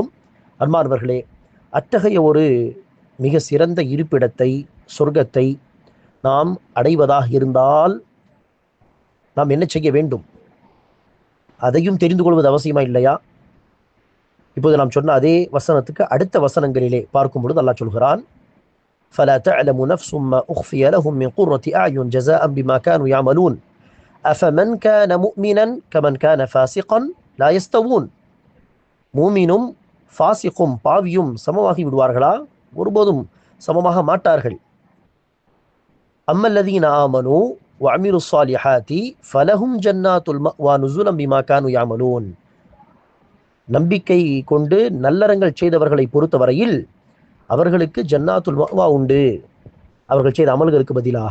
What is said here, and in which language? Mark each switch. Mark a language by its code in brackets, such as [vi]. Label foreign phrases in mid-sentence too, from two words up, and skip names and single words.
[ta] அன்பார்ந்தவர்களே, அத்தகைய ஒரு மிக சிறந்த இருப்பிடத்தை, சொர்க்கத்தை நாம் அடைவதாக இருந்தால் நாம் என்ன செய்ய வேண்டும்? அதையும் தெரிந்து கொள்வது அவசியமா இல்லையா? இப்போது நாம் சொன்ன அதே வசனத்துக்கு அடுத்த வசனங்களிலே பார்க்கும் பொழுது அல்லாஹ் சொல்கிறான், [ar] فلا تعلم نفس ما أخفي لهم من قرة أعين جزاء بما كانوا يعملون أفمن كان مؤمنا كمن كان فاسقا لا يستوون. [ta] மூமினும் ஃபாசிக்கும், பாவியும் சமமாகி விடுவார்களா? ஒருபோதும் சமமாக மாட்டார்கள். [ar] أما الذين آمنوا وعملوا الصالحات فلهم جنات المأوى نزلا بما كانوا يعملون. [ta] நம்பிக்கை கொண்டு நல்லறங்கள் செய்தவர்களை பொறுத்தவரையில் அவர்களுக்கு [ar] جنات المأوى [ta] உண்டு, அவர்கள் செய்த அமல்களுக்கு பதிலாக.